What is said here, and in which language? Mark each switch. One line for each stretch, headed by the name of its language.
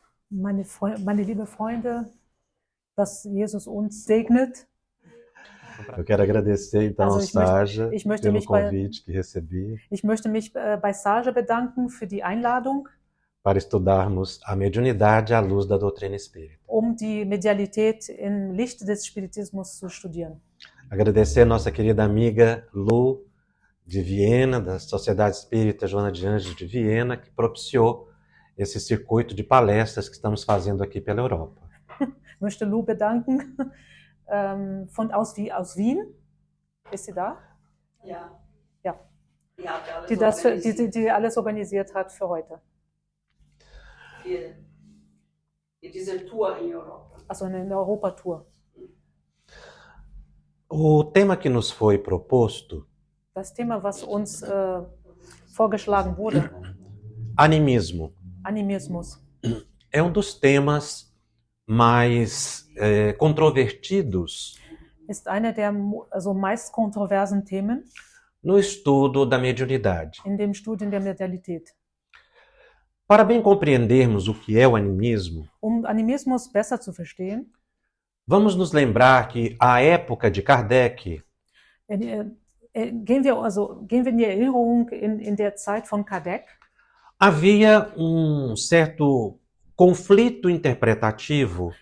German: Meine liebe Freunde, dass Jesus uns segnet.
Portuguese: Eu quero agradecer então ao Sarja pelo convite que recebi.
German: Ich möchte mich bei Sarja bedanken für die Einladung,
Portuguese: para estudarmos a mediunidade à luz da doutrina espírita.
German: Die Medialität im Licht des Spiritismus zu studieren.
Portuguese: Agradecer a nossa querida amiga Lu de Viena, da Sociedade Espírita Joana de Anjos de Viena, que propiciou esse circuito de palestras que estamos fazendo aqui pela Europa.
German: Möchte Lu bedanken aus Wien. Ist sie da? Ja. Ja. Die alles organisiert hat für heute. Für diese Tour in Europa. Also eine Europatour.
Portuguese: O tema que nos foi proposto,
German: das Thema, was uns vorgeschlagen wurde,
Portuguese: animismo,
German: Animismus,
Portuguese: é um dos temas mais controvertidos
German: ist einer der meist kontroversen Themen
Portuguese: no estudo da mediunidade.
German: in dem Studium der Medialität.
Portuguese: Para bem compreendermos o que é o animismo,
German: Animismus besser zu verstehen,
Portuguese: vamos nos lembrar que a época de Kardec
German: gehen wir in die Erinnerung in der Zeit von Kardec.
Portuguese: havia certo conflito interpretativo